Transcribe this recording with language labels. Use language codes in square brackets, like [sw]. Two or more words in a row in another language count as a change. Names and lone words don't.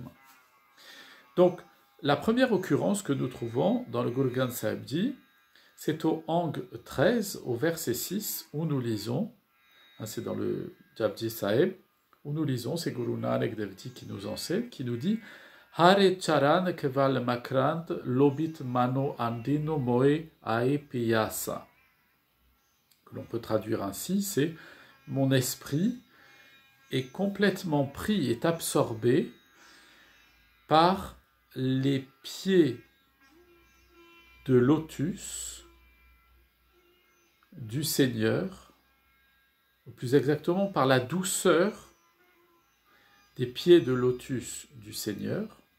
[fr] Donc la première occurrence que nous trouvons dans le Guru Granth Sahib Ji, c'est au Ang 13, au verset 6, où nous lisons, c'est dans le Japji Sahib, où nous lisons, c'est Guru Nanak Dev Ji qui nous enseigne, qui nous dit [pa] ਹਰਿ ਚਰਣ ਕਮਲ ਮਕਰੰਦ ਲੋਭਿਤ ਮਨੋ ਅਨਦਿਨੋ ਮੋਹਿ ਆਹੀ ਪਿਆਸਾ. [fr] Que l'on peut traduire ainsi, c'est mon esprit est complètement pris, est absorbé par les pieds de lotus du Seigneur, ou plus exactement par la douceur des pieds de lotus du Seigneur.